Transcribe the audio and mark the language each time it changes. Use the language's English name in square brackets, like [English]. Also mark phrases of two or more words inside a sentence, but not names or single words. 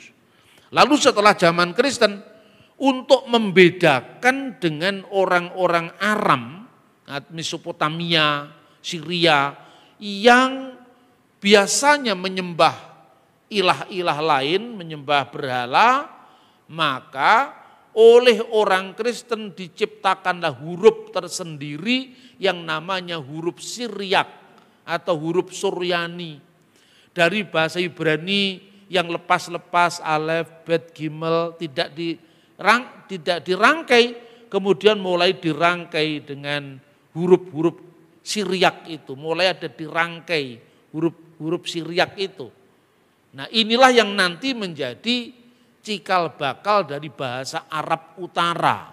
[Indonesian] Lalu setelah zaman Kristen, untuk membedakan dengan orang-orang Aram, Mesopotamia, Syria, yang biasanya menyembah ilah-ilah lain, menyembah berhala, maka oleh orang Kristen diciptakanlah huruf tersendiri yang namanya huruf Siriak atau huruf Suryani. Dari bahasa Ibrani yang lepas-lepas, [Hebrew] אלף, בית, גימל, [Indonesian] tidak dirangkai, kemudian mulai dirangkai dengan huruf-huruf Siriak itu, mulai ada dirangkai huruf-huruf Siriak itu. Nah, inilah yang nanti menjadi cikal bakal dari bahasa Arab Utara.